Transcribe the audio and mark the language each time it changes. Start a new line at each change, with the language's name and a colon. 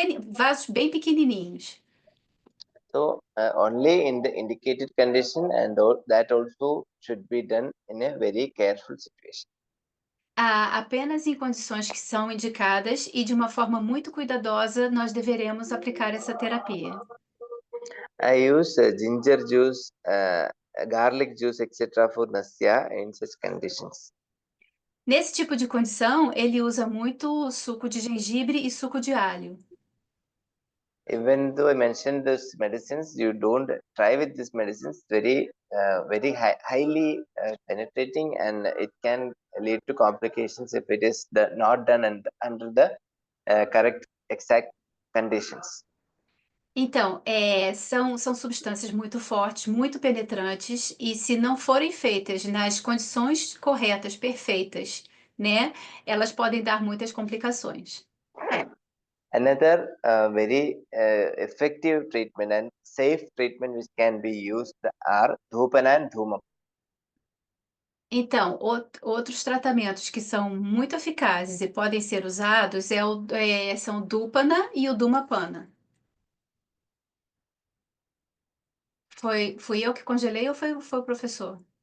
Portuguese: Vasos bem pequenininhos.
English: So only in the indicated condition, and that also should be done in a very careful situation.
Portuguese: Apenas em condições que são indicadas e de uma forma muito cuidadosa nós deveremos aplicar essa terapia.
English: I use ginger juice, garlic juice, etc. for Nasya in such conditions.
Portuguese: Nesse tipo de condição, ele usa muito suco de gengibre e suco de alho.
English: Even though I mentioned these medicines, you don't try with these medicines. Very highly penetrating, and it can lead to complications if it is not done under the correct exact conditions.
Portuguese: Então, são substâncias muito fortes, muito penetrantes, e se não forem feitas nas condições corretas, perfeitas, né, elas podem dar muitas complicações.
English: Another very effective treatment and safe treatment which can be used are Dhupana and Dhumam.
Portuguese: Então, outros tratamentos que são muito eficazes e podem ser usados são o Dupana e o Dumapana. Fui eu que congelei ou foi o professor?